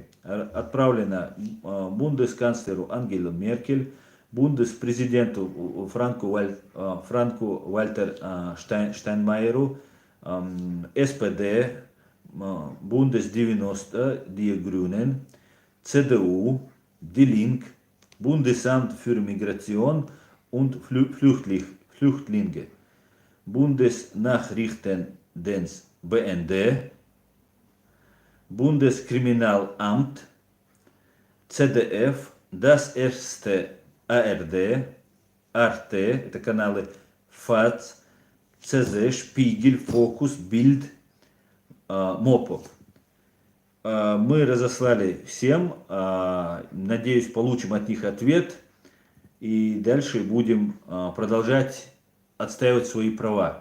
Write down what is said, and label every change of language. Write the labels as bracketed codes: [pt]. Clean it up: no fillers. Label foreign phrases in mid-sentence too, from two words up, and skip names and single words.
[ru] отправлена бундесканцлеру Ангелу Меркель, бундеспрезиденту Франку Вальтер Штайнмайеру, СПД, [de] Bundes 90, Die Grünen, CDU, Die Link, Bundesamt für Migration und Flüchtlinge, Bundesnachrichtendienst BND, Bundeskriminalamt, CDF, das erste ARD, Arte, [ru] это каналы ФАЦ, ЦЗ, Шпигель, Фокус, Бильд, МОПов. Мы разослали всем, надеюсь, получим от них ответ, и дальше будем продолжать отстаивать свои права.